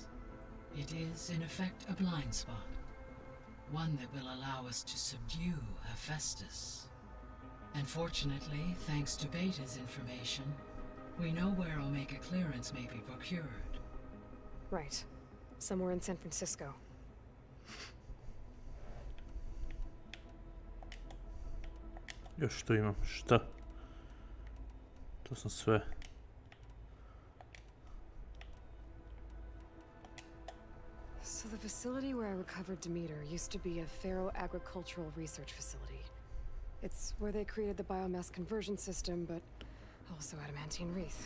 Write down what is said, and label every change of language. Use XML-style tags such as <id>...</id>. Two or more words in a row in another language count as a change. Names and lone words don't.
<en>It is, in effect, a blind spot, one that will allow us to subdue Hephaestus. And fortunately, thanks to Beta's information, we know where Omega clearance may be procured. Right. Somewhere in San Francisco.</en> <bs>Još tu imam, šta? To sam sve.</bs> <en>So the facility where I recovered Demeter used to be a Faro agricultural research facility. It's where they created the biomass conversion system, but also adamantine wreath.</en>